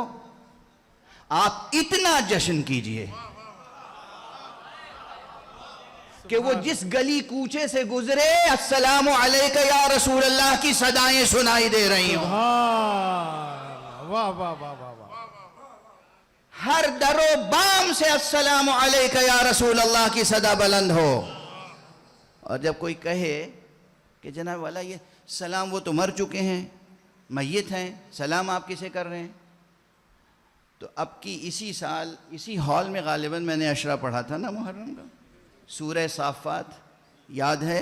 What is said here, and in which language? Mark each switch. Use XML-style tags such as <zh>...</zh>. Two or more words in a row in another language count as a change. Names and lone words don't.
<ur>آپ اتنا جشن کیجئے کہ وہ جس گلی کوچے سے گزرے</ur> <ar>السلام علیکہ یا رسول اللہ</ar> <ur>کی صدائیں سنائی دے رہی ہوں. واہ واہ واہ واہ. ہر در و بام سے</ur> <ar>السلام علیکہ یا رسول اللہ</ar> <ur>کی صدا بلند ہو. اور جب کوئی کہے کہ جناب والا یہ سلام وہ تو مر چکے ہیں, میت ہیں, سلام آپ کسے کر رہے ہیں, تو اب کی اسی سال اسی ہال میں غالباً میں نے اشرا پڑھا تھا نا محرم کا, سورہ صافات یاد ہے؟</ur>